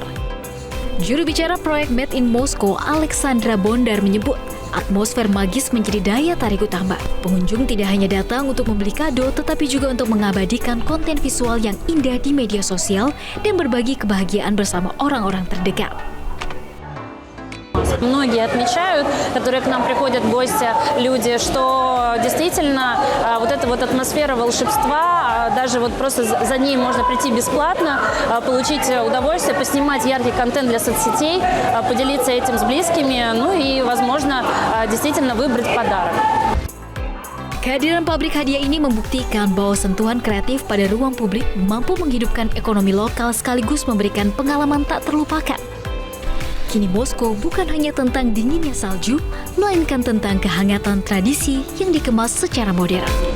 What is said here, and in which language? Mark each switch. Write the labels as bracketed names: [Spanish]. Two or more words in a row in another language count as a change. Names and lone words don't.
[Indonesian] Juru bicara proyek Made in Moscow, Alexandra Bondar menyebut, atmosfer magis menjadi daya tarik utama. Pengunjung tidak hanya datang untuk membeli kado, tetapi juga untuk mengabadikan konten visual yang indah di media sosial dan berbagi kebahagiaan bersama orang-orang terdekat. [Russian] Многие отмечают, которые к нам приходят в гости, люди, что действительно вот эта вот атмосфера волшебства, даже вот просто за ней можно прийти бесплатно, получить удовольствие, поснимать яркий контент для соцсетей, поделиться этим с близкими, ну и, возможно, действительно выбрать подарок. [Indonesian] Kehadiran pabrik hadiah ini membuktikan bahwa sentuhan kreatif pada ruang publik mampu menghidupkan ekonomi lokal sekaligus memberikan pengalaman tak terlupakan. Kini Moskow bukan hanya tentang dinginnya salju, melainkan tentang kehangatan tradisi yang dikemas secara modern.